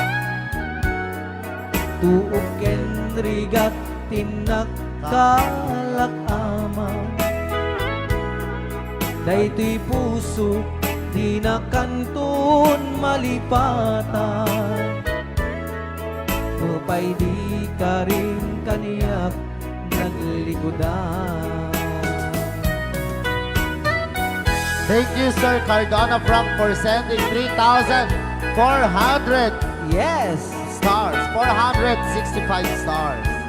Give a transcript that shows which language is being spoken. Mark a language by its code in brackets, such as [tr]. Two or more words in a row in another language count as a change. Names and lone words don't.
[ilo] Tuok ken rigat tinagkalak amang. Daytoy puso di na kanton malipatan. Upay di ka rin kaniyak naglikodan. [en] Thank you, Sir Cardona Frank, for sending 3,400 Yes! stars. 465 stars.